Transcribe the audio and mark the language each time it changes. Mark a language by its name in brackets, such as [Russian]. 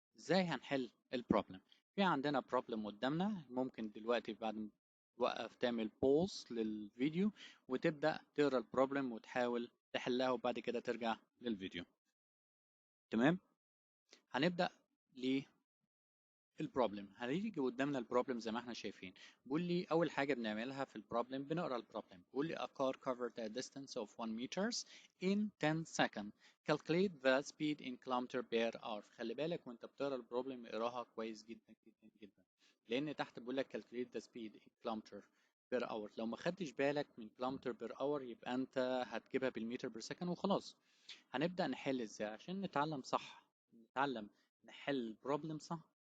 [Arabic] ازاي هنحل البروبلم؟ في عندنا بروبلم قدامنا، ممكن دلوقتي بعد ما توقف تعمل بوز للفيديو وتبدأ تقرا البروبلم وتحاول تحلها وبعد كده ترجع للفيديو. تمام، هنبدأ البروبلم. هنيجي قدامنا البروبلم زي ما احنا شايفين. بيقول لي اول حاجه بنعملها في البروبلم بنقرا البروبلم. بيقول لي [English] a car covered a distance of 1 meters in 10 seconds. Calculate the speed in kilometer per hour. [Arabic] خلي بالك وانت بتقرا البروبلم اقراها كويس جدا جدا جدا، لان تحت بيقول لك [English] calculate the speed in kilometer per hour. [Arabic] لو ما خدتش بالك من [English] kilometer per hour [Arabic] يبقى انت هتجيبها بالمتر بير سكند وخلاص. هنبدا نحل ازاي عشان نتعلم صح، نتعلم نحل البروبلم صح.